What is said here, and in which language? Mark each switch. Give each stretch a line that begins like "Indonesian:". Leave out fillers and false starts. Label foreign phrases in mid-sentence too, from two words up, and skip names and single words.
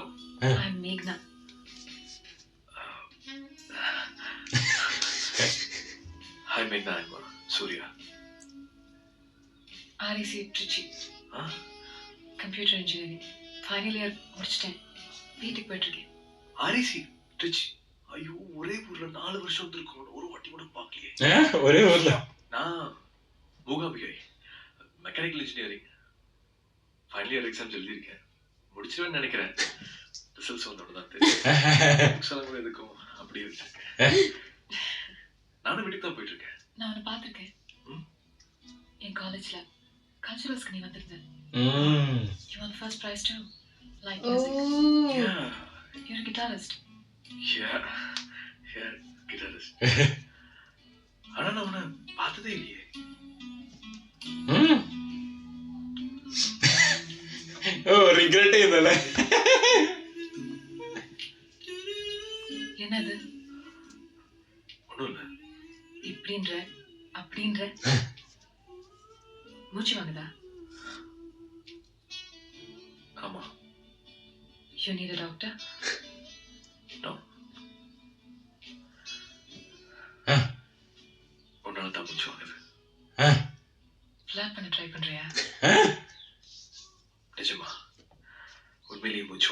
English: I'm Meghna. Hi Meghna, I'm Surya. REC Trichy. Huh? Computer engineering. Final year முடிச்சிட்டேன்.
Tamil: வீட்டுக்கு போயிட்டு இருக்கேன். REC Trichy. ஐயோ ஒரே ஊர்ல 4 வருஷம் வந்திருக்கோம், ஒரு வாட்டி கூட பார்க்கலையே. ஒரே ஊர்ல. நான் மூகாம்பிகை
English: mechanical engineering final year exams
Tamil: எழுதியிருக்கேன், முடிச்சிருவேன்னு நினைக்கிறேன். ரிசல்ட்ஸ் வந்தோட தான் தெரியும். புக்ஸ் எல்லாம் கூட எதுக்கும் அப்படியே வச்சிருக்கேன். நானும் வீட்டுக்கு தான் போயிட்டு இருக்கேன். நான் உன்னை பார்த்திருக்கேன். என் காலேஜ்ல கல்ச்சுரல்ஸ்க்கு நீ வந்திருந்த.
English: You won the first prize too. Like music. Yeah, You're a guitarist. yeah, guitarist.
Tamil: ஆனா நான் உன்னை பார்த்ததே இல்லையே.
Malayalam: ഓ റിഗ്രറ്റ് ചെയ്യുന്നല്ലേ.
Tamil: என்னது ஒன்றும் இல்லை. இப்படின்ற அப்படின்ற மூச்சு வாங்குதா? ஆமா.
English: You need a doctor? No.
Tamil: உன்னால தான் மூச்சு வாங்குது. ஃபிளாப் பண்ண ட்ரை பண்றியா? நிஜமா உண்மையிலேயே